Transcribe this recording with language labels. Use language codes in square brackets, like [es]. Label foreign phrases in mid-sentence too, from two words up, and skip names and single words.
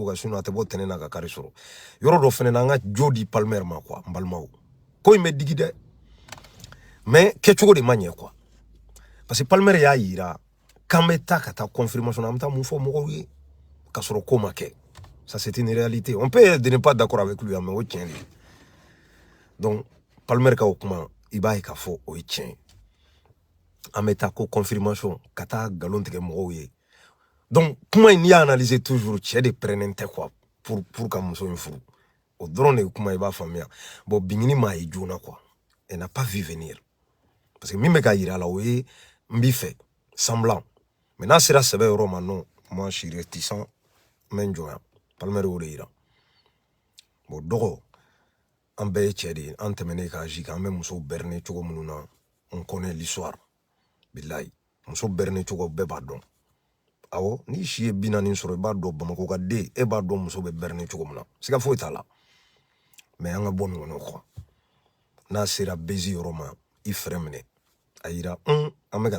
[bm] ka sinon a tɛ bɔ tɛnɛ na ka kari sɔrɔ yɔrɔ dɔ fɛnɛ na an ka jo di Palmer ma quoi n balimaw ko in bɛ digi dɛ mais kɛcogo de ma ɲɛ [fr] quoi parce que [bm] Palmer y'a yira k'an bɛ taa ka taa confirmation an bɛ taa mun fɔ mɔgɔw ye ka sɔrɔ ko ma kɛ [fr] ça c'est une réalité on peut ne pas d'accord avec lui mais [bm] o tiɲɛ de donc Palmer ka o kuma i b'a ye k'a fɔ o ye tiɲɛ an bɛ taa ko confirmation ka taa galon tigɛ mɔgɔw ye donc kuma in n'i y'a analyser toujours cɛ de pɛrɛnnen tɛ quoi pour ka muso in furu o dɔrɔn de ye kuma i b'a faamuya bon bingini m'a ye joona [fr] quoi elle n'a pas vu venir parce que [bm] min bɛ ka yira a la o ye n b'i fɛ [fr] semblant mais [bm] n'a sera sɛbɛ yɔrɔ ma [fr] non moi je suis réticent [bm] n bɛ n jɔ yan Palmer y'o de yira bon dɔgɔ an bɛɛ ye cɛ de ye an tɛmɛnen k'a ji kan an bɛ muso berner cogo minnu na [fr] on connaît l'histoire [bm] bilayi muso berner cogo bɛɛ b'a dɔn awɔ ni si ye 40 sɔrɔ i b'a dɔn Bamakɔ ka den e b'a dɔn muso bɛ berner cogo min na siga foyi t'a la mais an ka bɔ nin kɔnɔ quoi n'a sera baiser yɔrɔ ma i fɛrɛ minɛ a yira an bɛ ka